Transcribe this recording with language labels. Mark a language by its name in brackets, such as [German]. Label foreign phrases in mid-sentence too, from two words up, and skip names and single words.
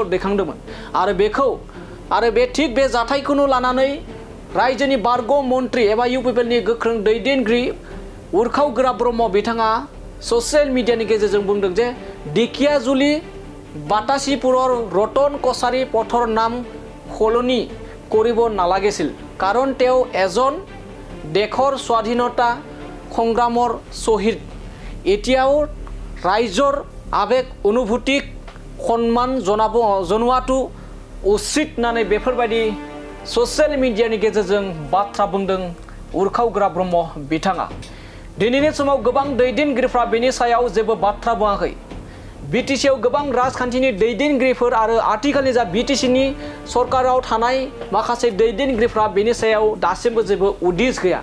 [Bodo] दैखांदोंमोन आरो बे थिग बे जाथायखौनो लानानै रायजोनि बारग' मन्त्रि एबा इउ पिपिएलनि गोख्रों दैदेनगिरि उरखाव ब्रह्म बिथाङा ससियेल मिडियानि गेजेरजों बुंदों जे दिकियाजुलि बाटासिपुरर रतन कसारी पथर नाम [Assamese] সলনি কৰিব নালাগিছিল কাৰণ তেওঁ এজন দেশৰ স্বাধীনতা সংগ্ৰামৰ শ্বহীদ। এতিয়াও ৰাইজৰ আবেগ অনুভূতিক সন্মান জনোৱাটো [Bodo] उचित होननानै बेफोरबायदि ससियेल मिडियानि गेजेरजों बाथ्रा बुंदों उरखावग्रा ब्रह्म बिथाङा। दिनैनि समाव गोबां दैदेनगिरिफ्रा बेनि सायाव जेबो बाथ्रा बुङाखै। बिटिसिआव गोबां राजखान्थिनि दैदेनगिरिफोर आरो आथिखालनि जा बिटिसिनि सरकाराव थानाय माखासे दैदेनगिरिफ्रा बेनि सायाव दासिमबो जेबो उदिस गैया।